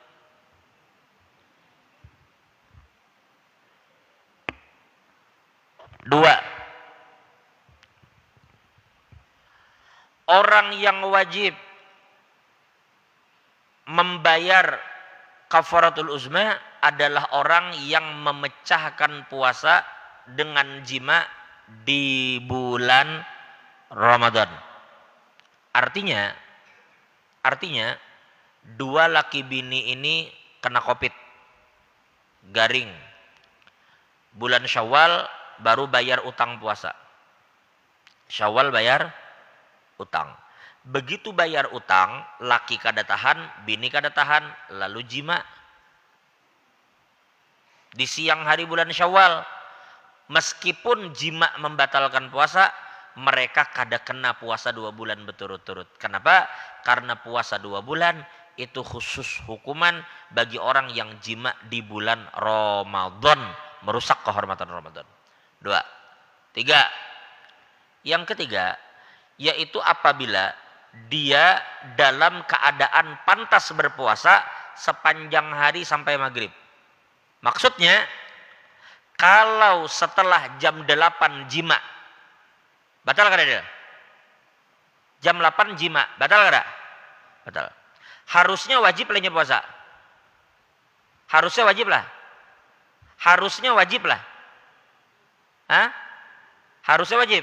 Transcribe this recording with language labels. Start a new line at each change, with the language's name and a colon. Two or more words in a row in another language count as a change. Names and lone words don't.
Indonesian: Dua, orang yang wajib membayar
Arabic: كفارة العظمى
Indonesian: adalah orang yang memecahkan puasa dengan jima di bulan Ramadan.
Banjar: Artinya dua laki bini ini kena COVID, garing.
Indonesian: Bulan Syawal baru bayar utang puasa. Syawal bayar utang.
Banjar: Begitu bayar utang, laki kada tahan, bini kada tahan, lalu jima.
Indonesian: Di siang hari bulan Syawal, meskipun jima membatalkan puasa, mereka kada kena puasa 2 bulan berturut-turut. Kenapa? Karena puasa 2 bulan itu khusus hukuman bagi orang yang jima di bulan Ramadan, merusak kehormatan Ramadan. 2. 3. Yang ketiga, yaitu apabila dia dalam keadaan pantas berpuasa sepanjang hari sampai maghrib. Maksudnya, kalau setelah jam 8 jima, batal kada dia? Jam 8 jima, batal kada? Batal. Harusnya wajib lahnya puasa. Harusnya wajib lah. Harusnya wajib lah. Hah? Harusnya wajib.